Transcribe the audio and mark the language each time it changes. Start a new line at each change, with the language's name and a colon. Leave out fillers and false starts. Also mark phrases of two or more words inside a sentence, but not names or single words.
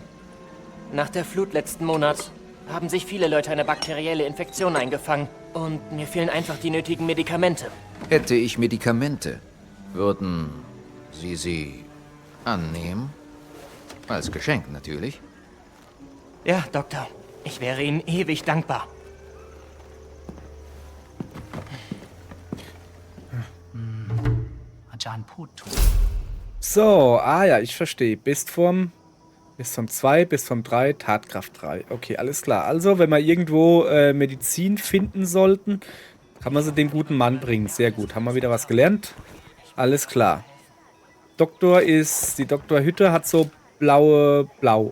German: Nach der Flut letzten Monat haben sich viele Leute eine bakterielle Infektion eingefangen. Und mir fehlen einfach die nötigen Medikamente. Hätte ich Medikamente, würden Sie sie annehmen? Als Geschenk natürlich. Ja, Doktor. Ich wäre Ihnen ewig dankbar.
Thai: อาจารย์พูดถูก
German: So, ja, ich verstehe. Bis vom 2, bis vom 3, Tatkraft 3. Okay, alles klar. Also, wenn wir irgendwo Medizin finden sollten, kann man sie dem guten Mann bringen. Sehr gut. Haben wir wieder was gelernt? Alles klar. Die Doktorhütte hat so blau.